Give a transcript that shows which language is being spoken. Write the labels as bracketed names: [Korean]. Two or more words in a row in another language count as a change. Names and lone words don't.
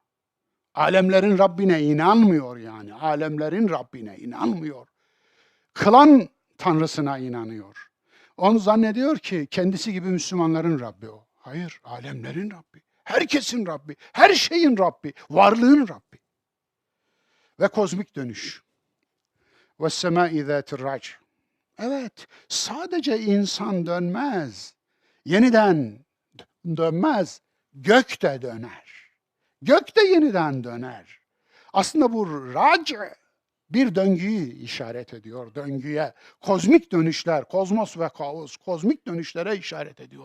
[Turkish] Alemlerin Rabbine inanmıyor yani. Alemlerin Rabbine inanmıyor. Kılan Tanrısına inanıyor. Onu zannediyor ki kendisi gibi Müslümanların Rabbi o. Hayır, alemlerin Rabbi. Herkesin Rabbi, her şeyin Rabbi, varlığın Rabbi. Ve kozmik dönüş. [Arabic] وَالسَّمَاءِ ذَاتِ الرَّعْجِ. [Turkish] Evet, sadece insan dönmez. Yeniden dönmez. Gök de döner. Gök de yeniden döner. Aslında bu rac bir döngüyü işaret ediyor. Döngüye, kozmik dönüşler, kozmos ve kaos, kozmik dönüşlere işaret ediyor.